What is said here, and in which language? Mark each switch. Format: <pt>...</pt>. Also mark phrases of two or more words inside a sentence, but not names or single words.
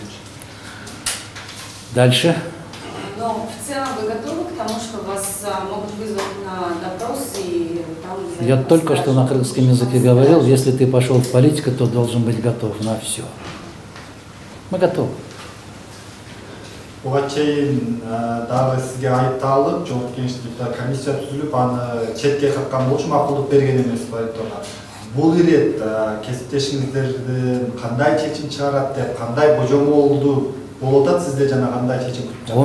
<ru>Дальше. Но в целом вы готовы к тому, что вас могут вызвать на допрос и там... Я только что на кыргызском языке говорил, если ты пошел в политику, то должен быть готов на все. Мы готовы.</ru> <ky>Буга чейин дагы сизге айыпталып, жоопкерчиликте комиссия түзүлүп, аны четке каккан болчу макулдук берген эмес айыптоого. Бул ирет кесиптешиңиздердин кандай чечим чыгарат деп, кандай божомолду болуп атат сизде жана кандай чечим күтүп жатасыз?</ky>